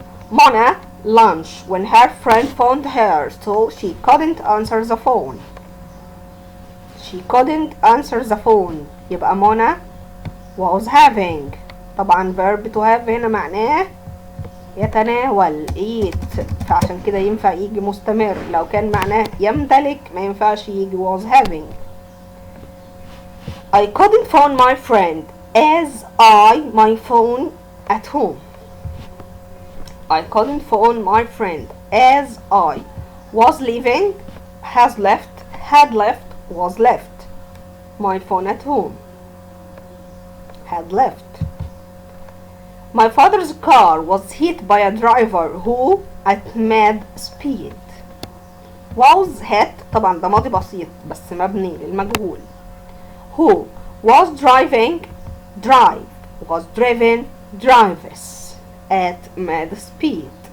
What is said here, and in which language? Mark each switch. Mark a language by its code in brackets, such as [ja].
[en] Mona lunch when her friend phoned her so she couldn't answer the phone. She couldn't answer the phone [ar] يبقى [en] Mona was having. [ar] طبعا [en] verb to have [ar] هنا معناه يتناول eat، فعشان كده ينفع يجي مستمر. لو كان معناه يمتلك ما ينفعش يجي [en] was having. I couldn't phone my friend as my phone at home. I couldn't phone my friend as I was leaving, had left, was left. My phone at home. Had left. My father's car was hit by a driver who at mad speed. Was hit [ar] طبعا ده ماضي بسيط بس مبني للمجهول. [en] Who was driving drive was driven drives at mad speed.